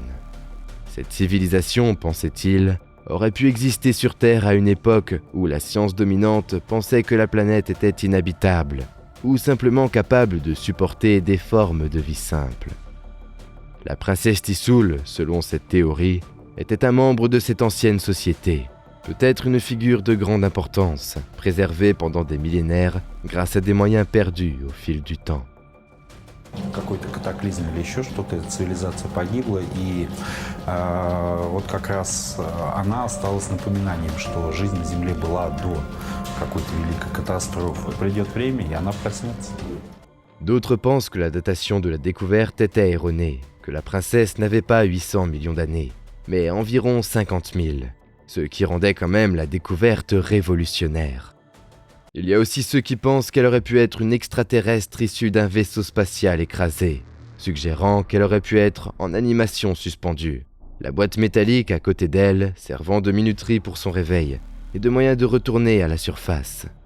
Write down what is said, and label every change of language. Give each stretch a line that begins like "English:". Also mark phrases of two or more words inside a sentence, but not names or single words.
French: Cette civilisation, pensait-il, aurait pu exister sur Terre à une époque où la science dominante pensait que la planète était inhabitable, ou simplement capable de supporter des formes de vie simples. La princesse Tissoul, selon cette théorie, était un membre de cette ancienne société, peut-être une figure de grande importance, préservée pendant des millénaires grâce à des moyens perdus au fil du temps.
Russian: Какой-то катаклизм или еще что-то, цивилизация погибла, и вот как раз она осталась напоминанием, что жизнь на Земле была до какой-то великой катастрофы. Придет время, и она проснется.
French: D'autres pensent que la datation de la découverte était erronée, que la princesse n'avait pas 800 millions d'années, mais environ 50 000, ce qui rendait quand même la découverte révolutionnaire. Il y a aussi ceux qui pensent qu'elle aurait pu être une extraterrestre issue d'un vaisseau spatial écrasé, suggérant qu'elle aurait pu être en animation suspendue, la boîte métallique à côté d'elle servant de minuterie pour son réveil et de moyen de retourner à la surface.